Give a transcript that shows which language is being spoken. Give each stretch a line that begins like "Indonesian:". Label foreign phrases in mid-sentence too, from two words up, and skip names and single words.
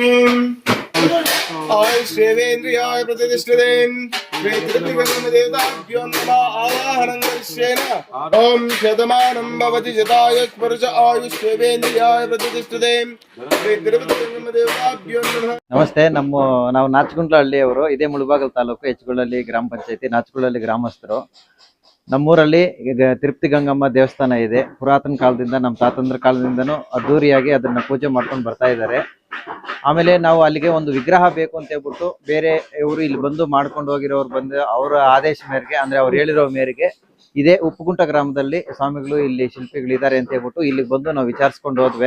Sanskrit: श्रेवेन्द्रियाय प्रतिष्ठते देवताभ्यो नमः आवाहनं करिष्येन ओम शतमानं भवति शताय स्पर्श आयुष श्रेवेन्द्रियाय प्रतिष्ठते देवताभ्यो नमः।
Kannada: ನಮಸ್ತೆ. ನಾವು ನಾಚಗುಂಡ್ಲಹಳ್ಳಿಯವರು. ಇದೇ ಮುಳಬಾಗಿಲು ತಾಲೂಕು ಹೆಚ್ಗೊಳ್ಳಹಳ್ಳಿ ಗ್ರಾಮ ಪಂಚಾಯತಿ ನಾಚಗುಂಡ್ಲಹಳ್ಳಿ ಗ್ರಾಮಸ್ಥರು. ನಮ್ಮೂರಲ್ಲಿ ಈಗ ತಿರುಪತಿ ಗಂಗಮ್ಮ ದೇವಸ್ಥಾನ ಇದೆ. ಪುರಾತನ ಕಾಲದಿಂದ ನಮ್ಮ ತಾತಂದ್ರ ಕಾಲದಿಂದನೂ ಅದ್ದೂರಿಯಾಗಿ ಅದನ್ನ ಪೂಜೆ ಮಾಡ್ಕೊಂಡು ಬರ್ತಾ ಇದ್ದಾರೆ. ಆಮೇಲೆ ನಾವು ಅಲ್ಲಿಗೆ ಒಂದು ವಿಗ್ರಹ ಬೇಕು ಅಂತ ಹೇಳ್ಬಿಟ್ಟು ಬೇರೆ ಇವರು ಇಲ್ಲಿ ಬಂದು ಮಾಡ್ಕೊಂಡು ಹೋಗಿರೋರು ಬಂದು ಅವರ ಆದೇಶ ಮೇರೆಗೆ ಅಂದ್ರೆ ಅವ್ರು ಹೇಳಿರೋ ಮೇರೆಗೆ ಇದೇ ಉಪ್ಪುಗುಂಟ ಗ್ರಾಮದಲ್ಲಿ ಸ್ವಾಮಿಗಳು ಇಲ್ಲಿ ಶಿಲ್ಪಿಗಳಿದ್ದಾರೆ ಅಂತ ಹೇಳ್ಬಿಟ್ಟು ಇಲ್ಲಿಗೆ ಬಂದು ನಾವು ವಿಚಾರಿಸ್ಕೊಂಡು ಹೋದ್ವಿ.